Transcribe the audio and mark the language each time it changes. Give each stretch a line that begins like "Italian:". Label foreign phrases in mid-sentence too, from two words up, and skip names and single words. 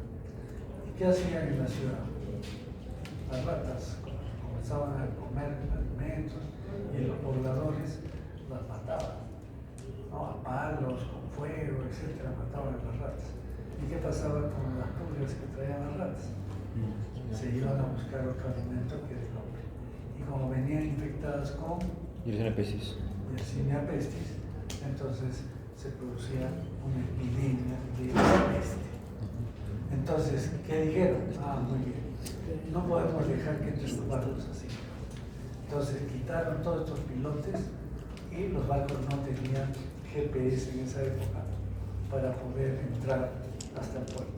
Spanish: ¿Y qué hacían en la ciudad? Las ratas comenzaban a comer alimentos y los pobladores las mataban, ¿no? A palos, con fuego, etc. Mataban a las ratas. ¿Y qué pasaba con las pulgas que traían las ratas? Se iban a buscar otro alimento que era el hombre. Y como venían infectadas con Yersinia pestis. Yersinia pestis, entonces se producía una epidemia de peste. Entonces, ¿qué dijeron? Muy bien, no podemos dejar que entren los barcos así. Entonces quitaron todos estos pilotes y los barcos no tenían GPS en esa época para poder entrar hasta el puerto.